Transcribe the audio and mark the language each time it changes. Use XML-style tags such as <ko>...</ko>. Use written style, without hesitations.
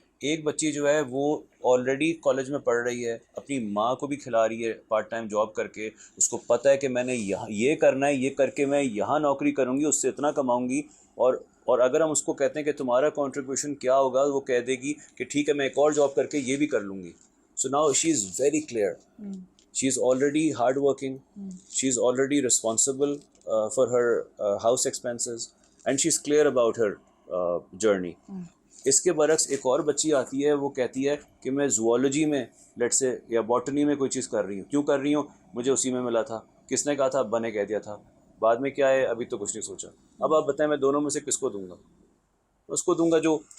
<ur>ایک بچی جو ہے وہ آلریڈی کالج میں پڑھ رہی ہے, اپنی ماں کو بھی کھلا رہی ہے پارٹ ٹائم جاب کر کے. اس کو پتہ ہے کہ میں نے یہ کرنا ہے, یہ کر کے میں یہاں نوکری کروں گی, اس سے اتنا کماؤں گی. اور اگر ہم اس کو کہتے ہیں کہ تمہارا کنٹریبیوشن کیا ہوگا, وہ کہہ دے گی کہ ٹھیک ہے میں ایک اور جاب کر کے یہ بھی کر لوں گی.</ur> <en>So now she is very clear. She is already hard working. She is already responsible for her house expenses, and she is clear about her journey.</en> <ur>اس کے برعکس ایک اور بچی آتی ہے, وہ کہتی ہے کہ میں زوالوجی میں لیٹ سے یا باٹنی میں کوئی چیز کر رہی ہوں. کیوں کر رہی ہوں؟ مجھے اسی میں ملا تھا. کس نے کہا تھا؟ ابا نے کہہ دیا تھا. بعد میں کیا ہے ابھی تو کچھ نہیں سوچا. اب آپ بتائیں میں دونوں میں سے کس کو دوں گا؟ اس کو دوں گا جو</ur>